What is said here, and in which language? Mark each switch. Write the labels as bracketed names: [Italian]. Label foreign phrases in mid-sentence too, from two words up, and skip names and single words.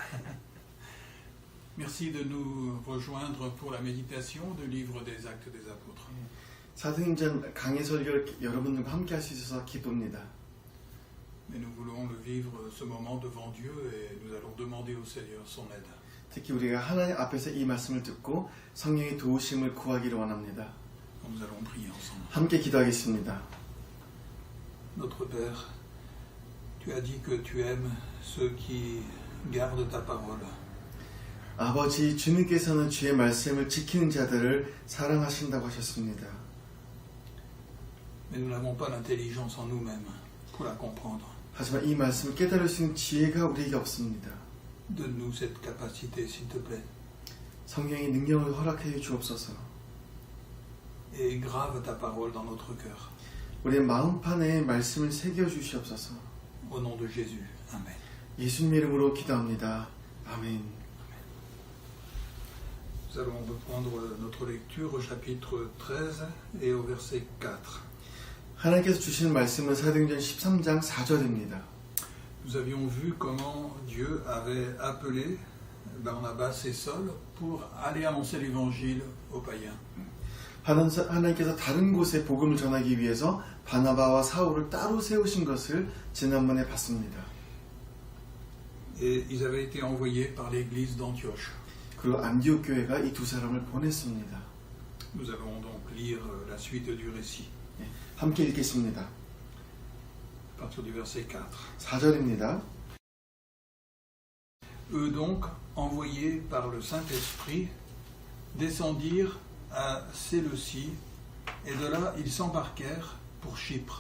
[French] Merci de nous rejoindre pour la méditation du livre des Actes des Apôtres. [Korean] 사도행전 강해 설교 여러분들과 함께 할 수 있어서 기쁩니다. [French] Mais nous voulons le vivre ce moment devant Dieu et nous allons demander au Seigneur son aide. [Korean] 특히 우리가 하나님 앞에서 이 말씀을 듣고 성령의 도우심을 구하기를 원합니다. [French] Nous allons prier ensemble. [Korean] 함께 기도하겠습니다. [French] Notre Père, tu as dit que tu aimes ceux qui gardent ta parole. [Korean] 아버지, 주님께서는 주의 말씀을 지키는 자들을 사랑하신다고 하셨습니다. [French] Mais nous n'avons pas l'intelligence en nous-mêmes pour la comprendre. [Korean] 하지만 이 말씀을 깨달을 수 있는 지혜가 우리에게 없습니다. [French] Donne-nous cette capacité, s'il te plaît. [Korean] 성령의 능력을 허락해 주옵소서. [French] Et grave ta parole dans notre cœur. [Korean] 우리의 마음판에 말씀을 새겨 주시옵소서. [French] Au nom de Jésus. Amen. [Korean] 예수님 이름으로 기도합니다. 아멘. [French] Nous allons reprendre notre lecture au chapitre 13 et au verset 4. [Korean] 하나님께서 주시는 말씀은 사도행전 13장 4절입니다. [French] Nous avions vu comment Dieu avait appelé Barnabas et Saul pour aller annoncer l'évangile aux païens. [Korean] 하나님께서 다른 곳에 복음을 전하기 위해서 바나바와 사울을 따로 세우신 것을 지난번에 봤습니다. [French] Et ils avaient été envoyés par l'église d'Antioche. [Korean] 그리고 안디옥 교회가 이 두 사람을 보냈습니다. [French] Nous allons donc lire la suite du récit, [Korean] 함께 읽겠습니다. [French] à partir du verset 4. [Korean] 4절입니다. [French] Eux donc, envoyés par le Saint-Esprit, descendirent à Séleucie, et de là ils s'embarquèrent pour Chypre.